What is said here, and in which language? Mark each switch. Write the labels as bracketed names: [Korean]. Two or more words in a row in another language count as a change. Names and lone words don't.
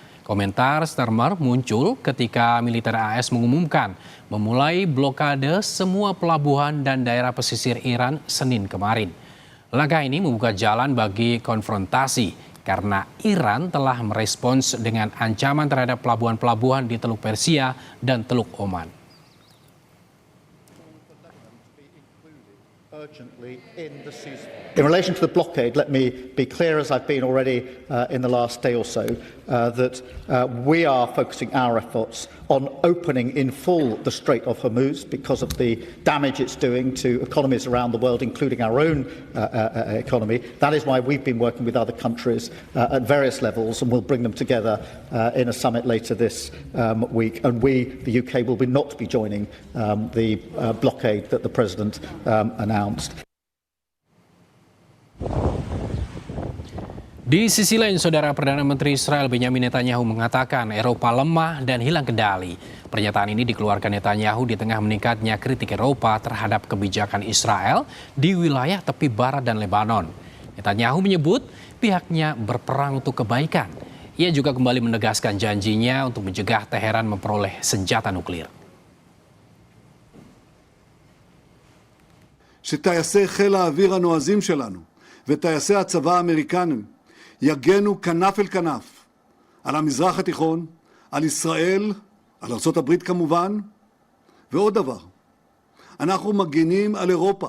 [Indonesian] Komentar Starmer muncul ketika militer AS mengumumkan memulai blokade semua pelabuhan dan daerah pesisir Iran Senin kemarin. Langkah ini membuka jalan bagi konfrontasi karena Iran telah merespons dengan ancaman terhadap pelabuhan-pelabuhan di Teluk Persia dan Teluk Oman. [English] In relation to the blockade, let me be clear, as I've been already in the last day or so, that we are focusing our efforts on opening in full the Strait of Hormuz because of the damage it's doing to economies around the world, including our own economy. That is why we've been working with other countries at various levels, and we'll bring them together in a summit later this week. And we, the UK, will not be joining the blockade that the President announced. [Indonesian] Di sisi lain, Saudara Perdana Menteri Israel Benjamin Netanyahu mengatakan Eropa lemah dan hilang kendali. Pernyataan ini dikeluarkan Netanyahu di tengah meningkatnya kritik Eropa terhadap kebijakan Israel di wilayah tepi barat dan Lebanon. Netanyahu menyebut pihaknya berperang untuk kebaikan. Ia juga kembali menegaskan janjinya untuk mencegah Teheran memperoleh senjata nuklir. [Hebrew] שטייסי חיל האוויר הנועזים שלנו וטייסי הצבא האמריקנים יגנו כנף אל כנף על המזרח התיכון, על ישראל, על ארצות הברית כמובן, ועוד דבר, אנחנו מגינים על אירופה.